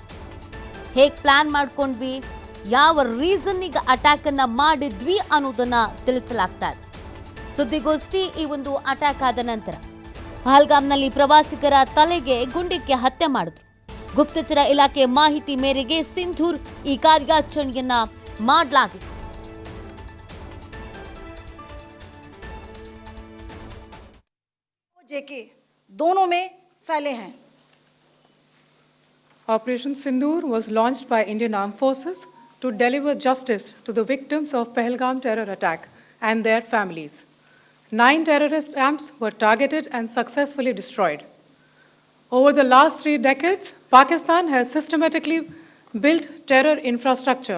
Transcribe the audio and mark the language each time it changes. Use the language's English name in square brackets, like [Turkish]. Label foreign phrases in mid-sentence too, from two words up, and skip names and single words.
[Kannada] ಹೇಗೆ ಪ್ಲಾನ್ ಮಾಡ್ಕೊಂಡ್ವಿ, ಯಾವ ರೀಸನ್ನಿಗೆ ಅಟ್ಯಾಕ್ ಅನ್ನ ಮಾಡಿದ್ವಿ ಅನ್ನೋದನ್ನ ತಿಳಿಸಲಾಗ್ತಾ ಇದೆ. ಸುದ್ದಿಗೋಷ್ಠಿ ಈ ಒಂದು ಅಟ್ಯಾಕ್ ಆದ ನಂತರ ಪಹಲ್ಗಾಮ್ನಲ್ಲಿ ಪ್ರವಾಸಿಗರ ತಲೆಗೆ ಗುಂಡಿಕ್ಕಿ ಹತ್ಯೆ ಮಾಡಿದ್ರು. ಗುಪ್ತಚರ ಇಲಾಖೆ ಮಾಹಿತಿ ಮೇರೆಗೆ ಸಿಂಧೂರ್ ಈ ಕಾರ್ಯಾಚರಣೆಯನ್ನ ಮಾಡಲಾಗಿದೆ. [Hindi] जेके दोनों में फैले हैं. [English] Operation Sindoor was launched by Indian Armed Forces to deliver justice to the victims of Pahalgam terror attack and their families. 9 terrorist camps were targeted and successfully destroyed. Over the last 3 decades, Pakistan has systematically built terror infrastructure.